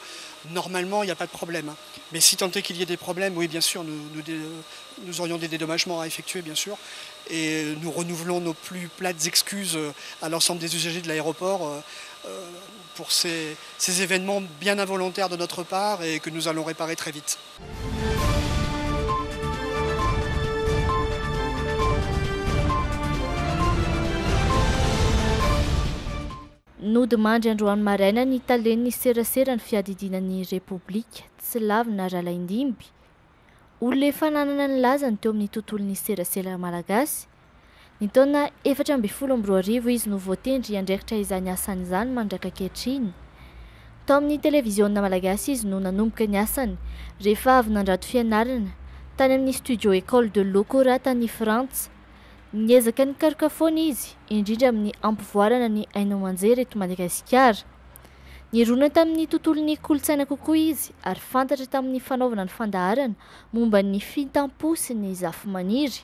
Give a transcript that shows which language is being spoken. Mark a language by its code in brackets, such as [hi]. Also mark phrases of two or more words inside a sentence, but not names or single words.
[fr] Normalement, il n'y a pas de problème. Mais si tant est qu'il y ait des problèmes, oui bien sûr, nous aurions des dédommagements à effectuer bien sûr. Et nous renouvelons nos plus plates excuses à l'ensemble des usagers de l'aéroport pour ces événements bien involontaires de notre part et que nous allons réparer très vite. [mg] Nodimandry androany maraina ny talen'ny serasera ny fiadidinan'ny Repoblika tsy lavina Ralaindimby. Olona efa nanana ny lazany teo amin'ny tontolon'ny serasera malagasy. Ny taona 2014 izy no voatendry andraikitra izany asany izany mandraka ankehitriny. Tao amin'ny televiziona malagasy izy no nanomboka ny asany rehefa avy nandrato fianarana tany amin'ny studio École de l'Eau Cora tany Frantsa. Niezaka nikaroka foana izy indrindra amin'ny ampivoarana ny haino aman-jery eto Madagasikara. Nirona tamin'ny tontolon'ny kolontsaina kokoa izy ary fantatra tamin'ny fanaovana ny fandaharana momba ny fitampo sy ny zafy-maniry.